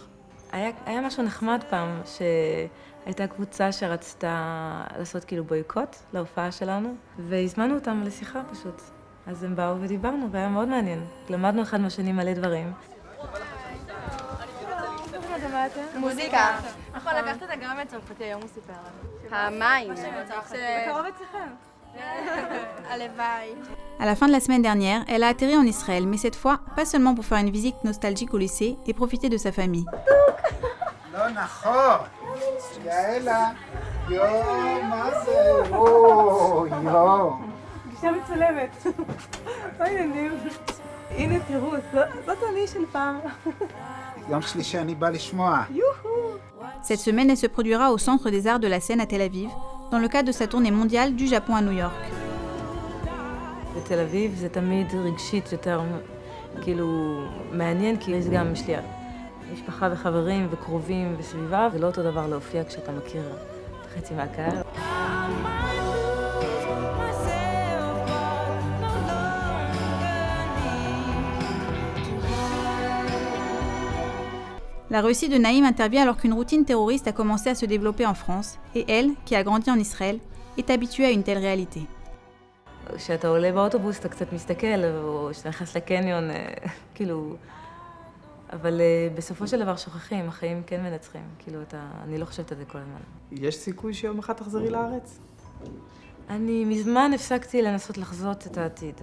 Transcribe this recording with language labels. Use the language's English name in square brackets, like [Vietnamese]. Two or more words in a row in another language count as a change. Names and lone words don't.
[Hebrew] היה משהו נחמד פעם, שהייתה קבוצה שרצתה לעשות כאילו בויקוט להופעה שלנו, והזמנו אותם לשיחה פשוט. אז הם באו ודיברנו, והיה מאוד מעניין. למדנו אחד מהשני מלא דברים. מוזיקה. נכון, לקחת את גם מהצרפתי, היום הוא סיפר לנו. המים. בקרוב אצלכם. [French] À la fin de la semaine dernière, elle a atterri en Israël, mais cette fois, pas seulement pour faire une visite nostalgique au lycée et profiter de sa famille. [Hebrew] לא נכון. יאלה, מה זה? יואו. גישה מצולמת. מה העניינים? הנה תראו, זאת אני של פעם. יום שלישי אני בא לשמוע. [French] Cette semaine, elle se produira au Centre des Arts de la Seine à Tel Aviv, dans le cadre de sa tournée mondiale du Japon à New York. [Hebrew] בתל אביב זה תמיד רגשית יותר, כאילו, מעניין, כי יש גם, יש לי משפחה וחברים וקרובים וסביבה, זה לא אותו דבר להופיע כשאתה מכיר חצי מהקהל. [French] La Russie de Naïm intervient alors qu'une routine terroriste a commencé à se développer en France, et elle, qui a grandi en Israël, est habituée à une telle réalité. [Hebrew] כשאתה עולה באוטובוס אתה קצת מסתכל, או כשאתה נכנס לקניון, כאילו... אבל בסופו של דבר שוכחים, החיים כן מנצחים. כאילו, אני לא חושבת על זה כל הזמן. יש סיכוי שיום אחד תחזרי לארץ? אני מזמן הפסקתי לנסות לחזות את העתיד.